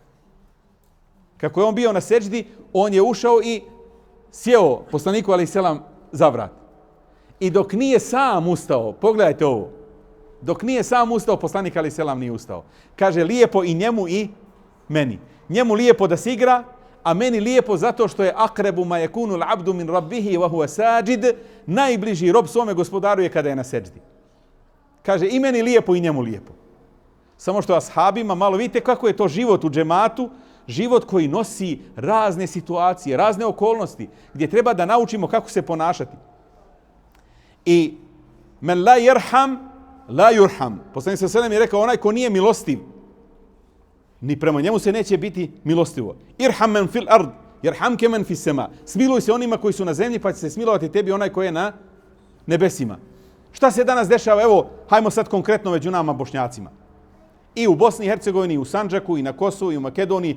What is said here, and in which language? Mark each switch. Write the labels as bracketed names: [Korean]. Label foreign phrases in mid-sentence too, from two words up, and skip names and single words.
[Bosnian] Kako je on bio na seđdi, on je ušao i sjeo poslaniku [Arabic] عليه السلام [Bosnian] za vrat. I dok nije sam ustao, pogledajte ovo, dok nije sam ustao, poslanik [Arabic] عليه السلام [Bosnian] nije ustao. Kaže, lijepo i njemu i meni. Njemu lijepo da se igra, a meni lijepo zato što je [Arabic] أقرب ما يكون العبد من ربه وهو ساجد, [Bosnian] najbliži rob svome gospodaru je kada je na seđdi. Kaže, i meni lijepo i njemu lijepo. Samo što ashabima malo vidite kako je to život u džematu, život koji nosi razne situacije, razne okolnosti, gdje treba da naučimo kako se ponašati. [Arabic] I من لا يرحم لا يرحم. [Bosnian] Poslanik [Arabic] صلى الله عليه وسلم [Bosnian] je rekao, onaj ko nije milostiv, ni prema njemu se neće biti milostivo. [Arabic] ارحم من في الأرض يرحمك من في السماء. [Bosnian] Smiluj se onima koji su na zemlji, pa će se smilovati tebi onaj koji je na nebesima. Šta se danas dešava? Evo, hajmo sad konkretno među nama Bošnjacima. I u Bosni i Hercegovini, i u Sandžaku, i na Kosovu, i u Makedoniji.